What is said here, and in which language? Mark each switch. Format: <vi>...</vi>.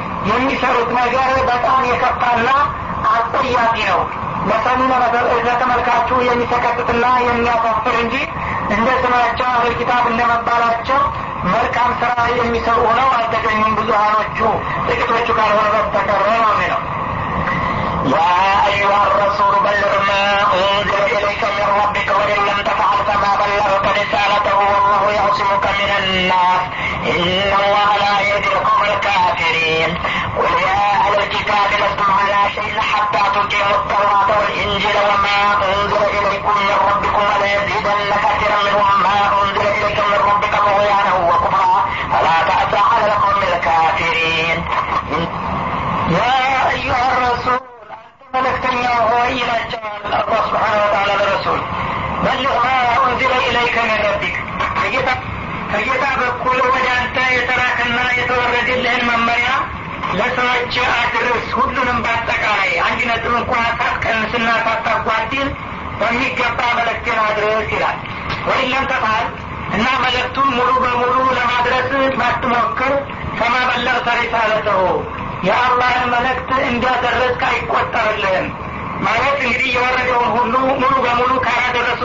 <am>የሚሰሩት ነገር በጣም የከፋና አስጠያቂ ነው። መሰሉና ለተመልካቹ የሚሰቀጥትና የሚያሳፍር እንጂ እንደ ስማቸው አለል ኪታብ እንደመባላቸው መልካም ስራ የሚሰሩ ሆነው አልተገኙም። ብዙሃኖቹ ጥቂቶቹ ካልሆነ በስተቀር ነው የሚለው።</am> <ar>يا أيها الرسول بلغ ما أنزل إليك من ربك وإن لم تفعل فما بلغت رسالته والله يعصمك من الناس إن الله لا يهدي القوم الكافرين. قل يا أهل الكتاب لستم على شيء حتى تقيموا التوراة والإنجيل وما أنزل إليكم من ربكم ولا يزيدن كثيرا منهم ما أنزل إليك من ربك طغيانا وكفرا فلا تأس على القوم الكافرين. يا أيها الرسول</ar> <am>መልእክተኛ ሆይ ይላቸዋል አላህ ሱብሓነሁ ወተዓላ ለረሱል፣ በልህ ማ አንዝለ ኢለይከ ሚን ረቢክ ከጌታ በኩል ወደ አንተ የተላከና የተወረደልህን መመሪያ ለሰዎች አድርስ። ሁሉንም በአጠቃላይ አንድ ነጥብ እንኳን ሳትቀንስና ሳታጓድል በሚገባ መልእክትን አድርስ ይላል። ወይለም ተፋል እና መልእክቱን ሙሉ በሙሉ ለማድረስ ባትሞክር ከማ በለቅተ ሪሳለተሁ የአላህን መልእክት እንዲያደረስክ አይቆጠርልህም። ማለት እንግዲህ የወረደውን ሁሉ ሙሉ በሙሉ ካላደረሱ</am>